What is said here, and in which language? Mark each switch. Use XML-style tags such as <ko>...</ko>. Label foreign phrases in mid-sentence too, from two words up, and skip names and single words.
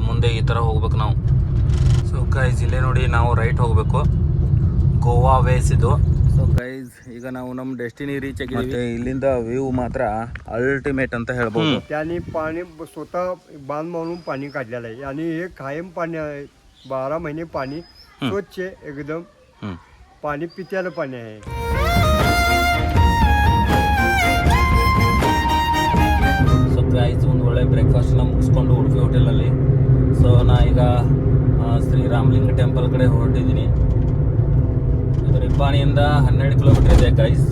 <kn>ಮುಂದೆ ಈ ಥರ ಹೋಗ್ಬೇಕು ನಾವು.</kn> <en>so guys</en> <kn>ಇಲ್ಲೇ ನೋಡಿ ನಾವು ರೈಟ್ ಹೋಗಬೇಕು, ಗೋವಾ ವೇಸ್ ಇದು.</kn> <en>so guys</en> <kn>ಈಗ ನಾವು ನಮ್ಮ</kn> <en>destiny reach</en> <kn>ಆಗಿದ್ದೀವಿ. ಇಲ್ಲಿಂದ ವ್ಯೂ मात्र अल्टिमेट ಅಂತ ಹೇಳ್ಬೋದು.</kn> <mr>त्यांनी पाणी स्वतः बांध मारून पाणी काढलेलं आहे आणि हे कायम पाणी आहे. 12 महिने पाणी स्वच्छ एकदम पाणी पित्यालं पाणी आहे.</mr> <en>so guys</en> <kn>ಒಂದು ಒಳ್ಳೆ ಬ್ರೇಕ್ಫಾಸ್ಟ್ನ ಮುಗಿಸ್ಕೊಂಡು ಉಡುಪಿ ಹೋಟೆಲಲ್ಲಿ. ಸೊ ನಾ ಈಗ ಶ್ರೀ ರಾಮಲಿಂಗ ಟೆಂಪಲ್ ಕಡೆ ಹೊರಟಿದ್ದೀನಿ. ಇದು ನಿಪ್ಪಾಣಿಯಿಂದ 12 ಕಿಲೋಮೀಟರ್ ಇದೆ ಗೈಸ್.</kn>